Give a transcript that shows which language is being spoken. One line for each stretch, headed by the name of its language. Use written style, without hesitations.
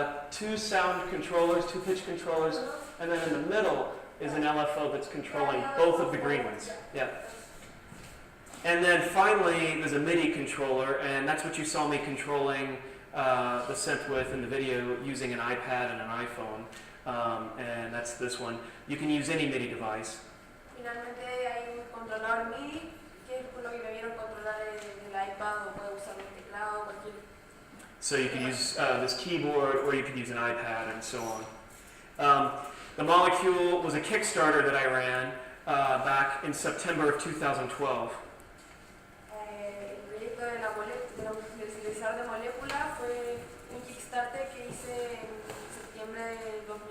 English: Two sound controllers, two pitch controllers, and then in the middle is an LFO that's controlling both of the green ones. Yeah. And then finally, there's a MIDI controller, and that's what you saw me controlling the synth with in the video using an iPad and an iPhone. And that's this one. You can use any MIDI device.
Spanish: Finalmente hay un controlador MIDI que es con lo que me vieron controlar el iPad o puede usar un teclado, cualquier.
English: So you can use this keyboard, or you can use an iPad, and so on. The molecule was a Kickstarter that I ran back in September of 2012.
Spanish: El proyecto del sintetizador de molécula fue un Kickstarter que hice en septiembre del